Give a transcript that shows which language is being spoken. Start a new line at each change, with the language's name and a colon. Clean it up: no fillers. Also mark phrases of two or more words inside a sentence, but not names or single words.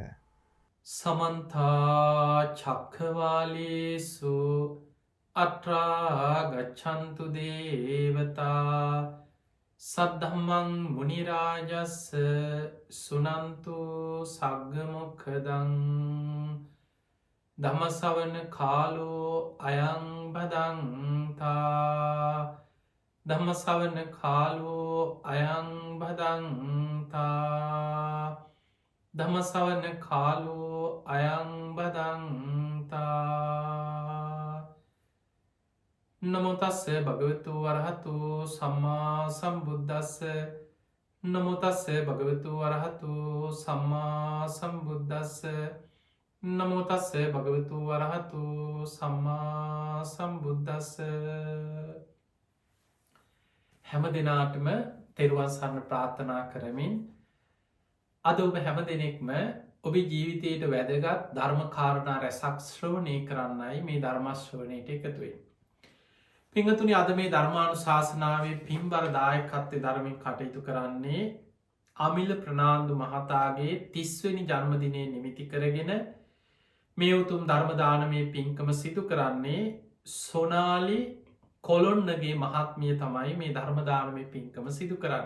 Pali: සමන්ත චක්ඛවාලේසු අත්‍රා ගච්ඡන්තු දේවතා සද්ධම්මං මුනි රාජස් සුනන්තු සග්ග මොක්ඛදං ධම්ම ශ්‍රවණ කාලෝ අයං බදන්තා ධම්ම ශ්‍රවණ කාලෝ අයං බදන්තා ධම්ම ශ්‍රවණ කාලෝ අයං බදන්තා නමෝ තස්ස භගවතු වරහතු සම්මා සම්බුද්දස්ස නමෝ තස්ස භගවතු වරහතු සම්මා සම්බුද්දස්ස නමෝ තස්ස භගවතු වරහතු සම්මා සම්බුද්දස්ස.
Sinhala: හැම දිනාටම තෙරුවන් සරණ ප්‍රාර්ථනා කරමින් අද ඔබ හැම දෙනෙක්ම ඔබේ ජීවිතයට වැදගත් ධර්ම කාරණා රැසක් ශ්‍රවණය කරන්නයි මේ ධර්ම ශ්‍රවණයට එකතු වෙන්නේ. පින්වතුනි අද මේ ධර්මානුශාසනාවේ පින්බර දායකත්වයේ ධර්මයෙන් කටයුතු කරන්නේ අමිල ප්‍රනාන්දු මහතාගේ 30 වෙනි ජන්මදිනය නිමිති කරගෙන මේ උතුම් ධර්ම දානමේ පින්කම සිදු කරන්නේ සොනාලි කොළොන්නගේ මහත්මිය තමයි මේ ධර්ම දානමේ පින්කම සිදු කරන්නේ.